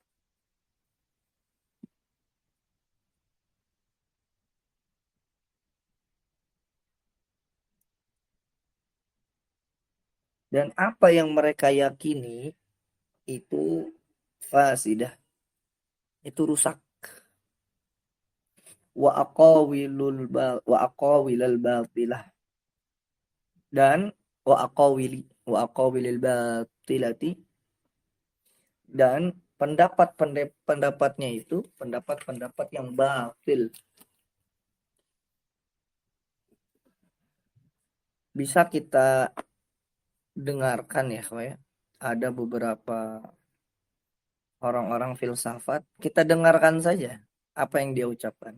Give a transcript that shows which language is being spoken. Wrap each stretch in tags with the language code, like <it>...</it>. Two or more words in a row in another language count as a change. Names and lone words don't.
<id>Dan apa yang mereka yakini itu fasidah, itu rusak.</id> <ar>وأقاويل الباطلة, dan وأقاويل الباطلة,</ar> <id>dan pendapatnya itu pendapat-pendapat yang batil. Bisa kita dengarkan ya, ada beberapa orang-orang filsafat, kita dengarkan saja apa yang dia ucapkan.</id>